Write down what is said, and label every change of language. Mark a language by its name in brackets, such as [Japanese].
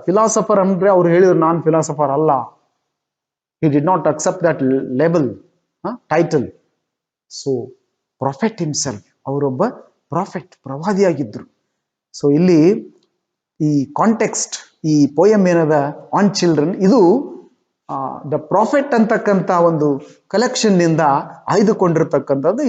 [Kannada] Philosopher ಅಂದ್ರೆ ಅವ್ರು ಹೇಳಿದ್ರು, ನಾನ್ ಫಿಲಾಸಫರ್ ಅಲ್ಲ. [English] he did not accept that label, title. So prophet himself, [Kannada] ಅವರೊಬ್ಬ ಪ್ರಾಫೆಟ್, ಪ್ರವಾದಿಯಾಗಿದ್ರು. ಸೊ ಇಲ್ಲಿ ಈ ಕಾಂಟೆಕ್ಸ್ಟ್, ಈ ಪೋಯಮ್ ಏನದ ಆನ್ ಚಿಲ್ಡ್ರನ್, ಇದು ದ ಪ್ರಾಫೆಟ್ ಅಂತಕ್ಕಂಥ ಒಂದು ಕಲೆಕ್ಷನ್ ನಿಂದ ಆಯ್ದುಕೊಂಡಿರ್ತಕ್ಕಂಥದ್ದು.